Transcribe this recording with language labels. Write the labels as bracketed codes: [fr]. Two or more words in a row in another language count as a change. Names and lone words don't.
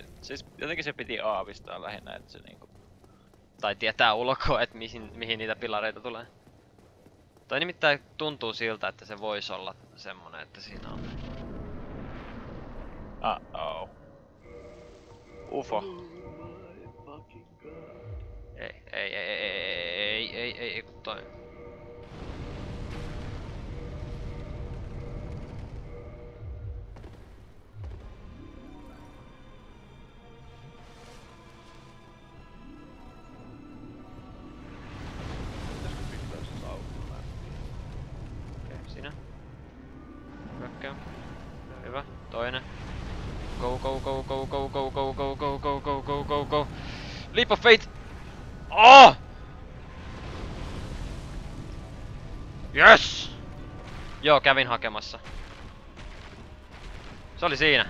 [fi] Siis jotenkin se piti aavistaa lähinnä, että se niinku... Tai tietää ulkoa, että mihin niitä pilareita tulee. Tai nimittäin tuntuu siltä, että se voisi olla semmonen, että siinä on. Uh-oh. [en] UFO. Oh my fucking god. [fi] Ei, kun toi. Pitäisikö pistää se saukuun? Okei, siinä. Hyökkää. Hyvä. Toinen. [en] Go, go, go, go, go, go, go, go, go, go, go, go, go, go. Leap of faith! Oh! Yes! [fi] Joo, kävin hakemassa. Se oli siinä.